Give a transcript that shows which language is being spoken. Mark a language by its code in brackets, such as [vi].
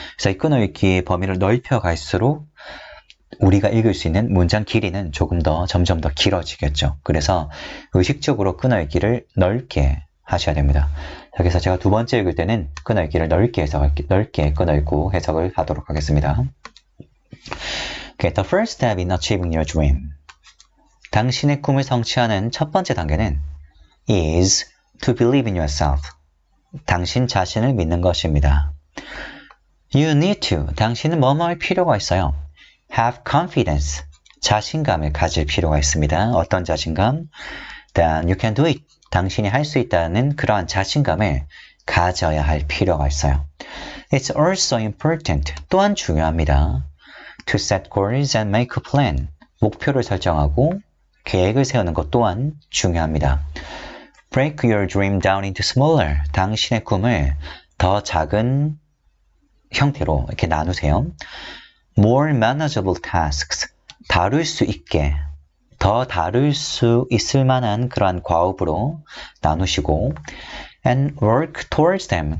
[ko] 그래서 이 끊어 읽기의 범위를 넓혀 갈수록 우리가 읽을 수 있는 문장 길이는 조금 더 점점 더 길어지겠죠. 그래서 의식적으로 끊어 읽기를 넓게 하셔야 됩니다. 그래서 제가 두 번째 읽을 때는 끊어 읽기를 넓게 끊어 읽고 해석을 하도록 하겠습니다. [en] Okay, the first step in achieving your dream. [ko] 당신의 꿈을 성취하는 첫 번째 단계는 [en] is to believe in yourself. [ko] 당신 자신을 믿는 것입니다. [en] You need to. [ko] 당신은 뭐뭐 할 필요가 있어요. [en] Have confidence. [ko] 자신감을 가질 필요가 있습니다. 어떤 자신감? [en] Then you can do it. [ko] 당신이 할 수 있다는 그러한 자신감을 가져야 할 필요가 있어요. [en] It's also important. [ko] 또한 중요합니다. [en] To set goals and make a plan. [ko] 목표를 설정하고 계획을 세우는 것 또한 중요합니다. [en] Break your dream down into smaller. [ko] 당신의 꿈을 더 작은 형태로 이렇게 나누세요. [en] More manageable tasks. [ko] 다룰 수 있게, 더 다룰 수 있을 만한 그러한 과업으로 나누시고 [en] and work towards them.